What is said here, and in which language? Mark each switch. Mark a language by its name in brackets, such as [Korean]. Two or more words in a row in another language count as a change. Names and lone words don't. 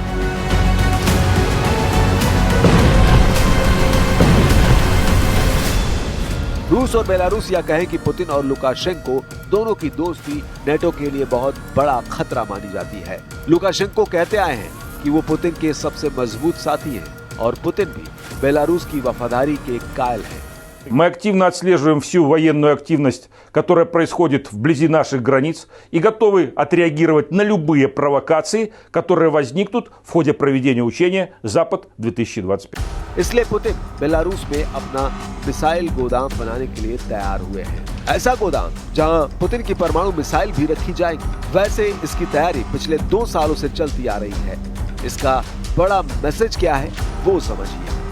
[Hindi] रूस और बेलारूस या कहें कि पुतिन और लुकाशेंको दोनों की दोस्ती नाटो के लिए बहुत बड़ा खतरा मानी जाती है। लुकाशेंको कहते आए हैं कि वो पुतिन के सबसे मजबूत साथी हैं और पुतिन भी बेलारूस की वफादारी के कायल हैं। [Russian] Мы активно отслеживаем всю военную активность, которая происходит вблизи наших границ, и готовы отреагировать на любые провокации, которые возникнут в ходе проведения учения «Запад-2025». [Hindi] इसलिए पुतिन बेलारूस में अपना मिसाइल गोदाम बनाने के लिए तैयार हुए हैं। ऐसा गोदाम जहां पुतिन की परमाणु मिसाइल भी रखी जाएगी। वैसे इसकी तैयारी पिछले 2 सालों से चलती आ रही है। इसका बड़ा मैसेज क्या है वो समझिए।